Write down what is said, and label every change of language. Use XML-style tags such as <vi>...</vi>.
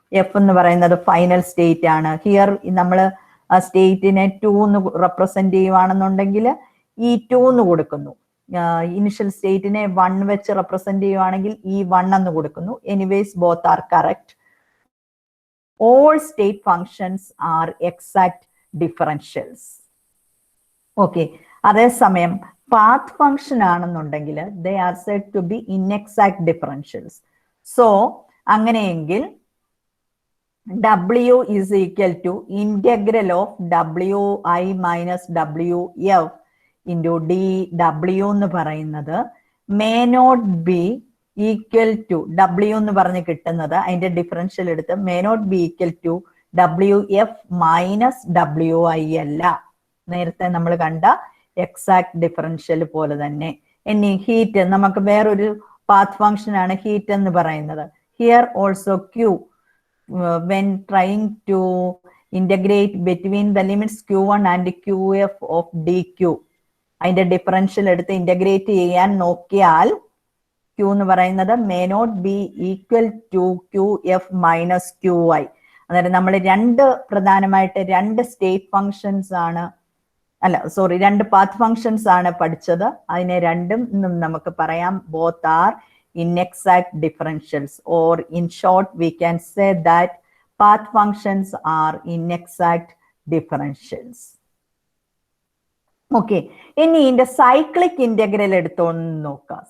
<ml>F എന്ന് പറയുന്നത് final state ആണ്. ഹിയർ നമ്മൾ സ്റ്റേറ്റിനെ 2 എന്ന് റെപ്രസെന്റ് ചെയ്യുവാണെന്നുണ്ടെങ്കിൽ E2 എന്ന് കൊടുക്കുന്നു. ഇനിഷ്യൽ സ്റ്റേറ്റിനെ 1 വെച്ച് റെപ്രസെന്റ് ചെയ്യുവാണെങ്കിൽ E1 എന്ന് കൊടുക്കുന്നു.</ml> <en>Anyways both are correct. All state functions are exact differentials. Okay. അതേസമയം path function ആണെന്നുണ്ടെങ്കിൽ they are said to be inexact differentials. So അങ്ങനെയെങ്കിൽ W is equal to integral of Wi minus Wf into dW</en> <ml>എന്ന് പറയുന്നത്</ml> <en>may not be equal to W</en> <ml>എന്ന് പറഞ്ഞ് കിട്ടുന്നത് അതിന്റെ differential എടുത്ത്</ml> <en>may not be equal to Wf minus Wi അല്ല.</en> <ml>നേരത്തെ നമ്മൾ കണ്ട എക്സാക്ട് ഡിഫറൻഷ്യൽ പോലെ തന്നെ. ഇനി ഹീറ്റ്, നമുക്ക് വേറൊരു പാത്ത് ഫംഗ്ഷൻ ആണ് ഹീറ്റ് എന്ന് പറയുന്നത്.</ml> <en>here also Q, when trying to integrate between the limits Q1 and Qf of dq,</en> <ml>അതിന്റെ ഡിഫറൻഷ്യൽ എടുത്ത് ഇന്റഗ്രേറ്റ് ചെയ്യാൻ നോക്കിയാൽ Q എന്ന് പറയുന്നത്</ml> <en>may not be equal to Qf minus Qi.</en> <ml>അതായത് നമ്മൾ പ്രധാനമായിട്ട് രണ്ട് സ്റ്റേറ്റ് ഫങ്ഷൻസ് ആണ്, രണ്ട് പാത്ത് ഫങ്ഷൻസ് ആണ് പഠിച്ചത്. അതിനെ രണ്ടും നമുക്ക് പറയാം</ml> <en>Both are inexact differentials, or in short we can say that path functions are inexact differentials.</en> <ml>Okay, ഇനി ഇതിന്റെ സൈക്ലിക് ഇന്റഗ്രൽ എടുത്തോന്ന് നോക്കാം.</ml>